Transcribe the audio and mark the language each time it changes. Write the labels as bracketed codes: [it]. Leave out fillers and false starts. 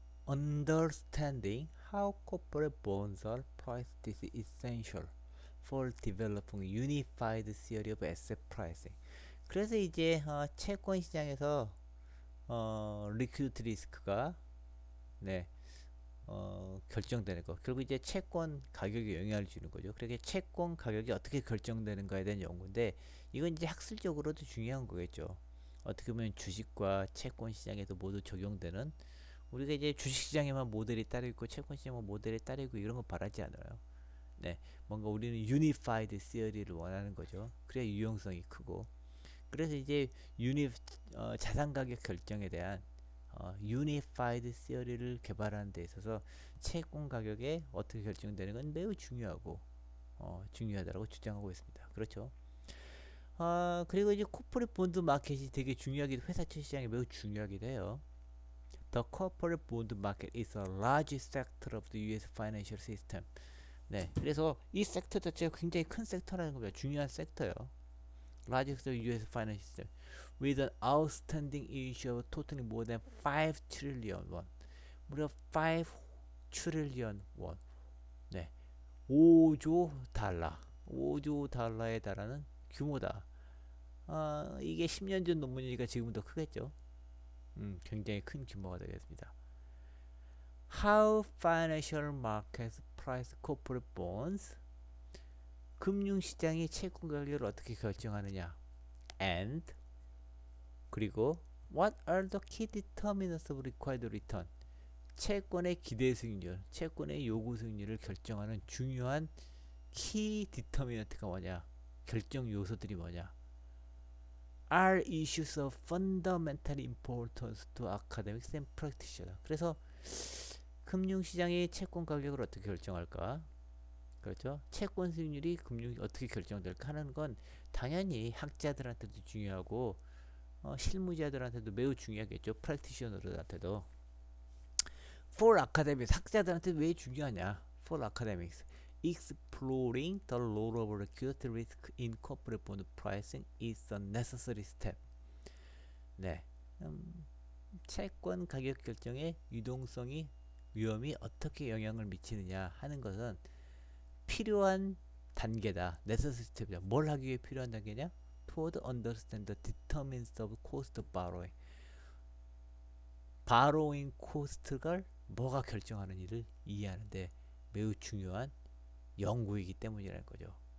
[en] Understanding how corporate bonds are priced is essential for developing unified theory of asset pricing. [ko] 그래서 이제 채권 시장에서 리퀴디티 리스크가 네, 결정되는 거. 결국 이제 채권 가격에 영향을 주는 거죠. 그렇게 채권 가격이 어떻게 결정되는가에 대한 연구인데 이건 이제 학술적으로도 중요한 거겠죠. 어떻게 보면 주식과 채권 시장에도 모두 적용되는 우리가 이제 주식시장에만 모델이 따로 있고 채권시장에만 모델이 따로 있고 이런 거 바라지 않아요. 네, 뭔가 우리는 유니파이드 시어리를 원하는 거죠. 그래야 유용성이 크고. 그래서 이제 자산 가격 결정에 대한 유니파이드 시어리를 개발하는 데 있어서 채권 가격에 어떻게 결정되는 건 매우 중요하고 중요하다고 주장하고 있습니다. 그렇죠. 그리고 이제 코퍼레이트 본드 마켓이 되게 중요하기도 회사채 시장이 매우 중요하기도 해요. [en] The corporate bond market is a large sector of the U.S. financial system. [ko] 네, 그래서 이 섹터 자체가 굉장히 큰 섹터라는 겁니다. 중요한 섹터예요. [en] Large sector of U.S. financial system, with an outstanding issue of totaling more than 5 trillion won. [ko] 무려 [en] 5 trillion won. [ko] 네, 5조 달러. 5조 달러에 달하는 규모다. 이게 10년 전 논문이니까 지금은 더 크겠죠. 굉장히 큰 규모가 되겠습니다. [en] How financial markets price corporate bonds? [ko] 금융시장이 채권 가격을 어떻게 결정하느냐? [en] And [ko] 그리고 [en] What are the key determinants of required return? [ko] 채권의 기대 수익률, 채권의 요구 수익률을 결정하는 중요한 키 디터미넌트가 뭐냐? 결정 요소들이 뭐냐? [en] Are issues of fundamental importance to academics and practitioners. [ko] 그래서 금융시장의 채권 가격을 어떻게 결정할까? 그렇죠? 채권 수익률이 금융이 어떻게 결정될까 하는 건 당연히 학자들한테도 중요하고 실무자들한테도 매우 중요하겠죠. 프랙티셔너들한테도. [en] For academics, [ko] 학자들한테 왜 중요하냐? [en] For academics, exploring the role of liquidity risk in corporate bond pricing is a necessary step. [ko] 네, 채권 가격 결정에 유동성이 위험이 어떻게 영향을 미치느냐 하는 것은 필요한 단계다. [en] necessary step이다. [ko] 뭘 하기 위해 필요한 단계냐? [en] Toward understand the determinants of cost of borrowing. [ko] borrowing cost를 뭐가 결정하는 일을 이해하는데 매우 중요한 연구이기 때문이라는 거죠.